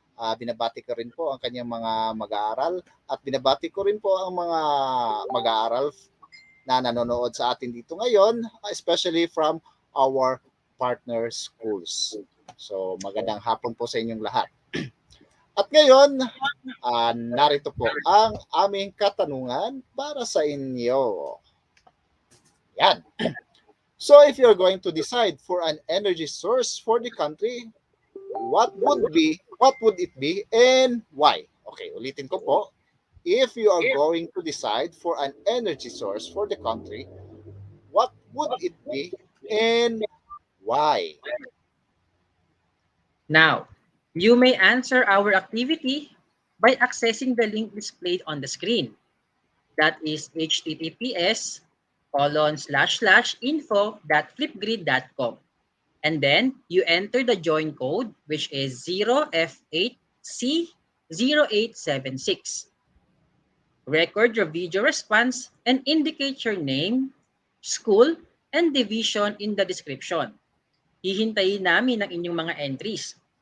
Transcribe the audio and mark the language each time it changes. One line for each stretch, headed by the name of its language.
Filipino: Binabati ko rin po ang kanyang mga mag-aaral at binabati ko rin po ang mga mag-aaral na nanonood sa atin dito ngayon,
English: especially from our partner schools.
Filipino: So magandang hapon po sa inyong lahat. At ngayon, narito po ang aming katanungan para sa inyo. Yan.
English: So if you're going to decide for an energy source for the country, what would it be and why? Okay,
Filipino: ulitin ko po.
English: If you are going to decide for an energy source for the country, what would it be and why? Now, you may answer our activity by accessing the link displayed on the screen. That is https://info.flipgrid.com. And then you enter the join code, which is 0F8C 0876. Record your video response and indicate your name, school, and division in the description.
Filipino: Hihintayin namin ang inyong mga entries.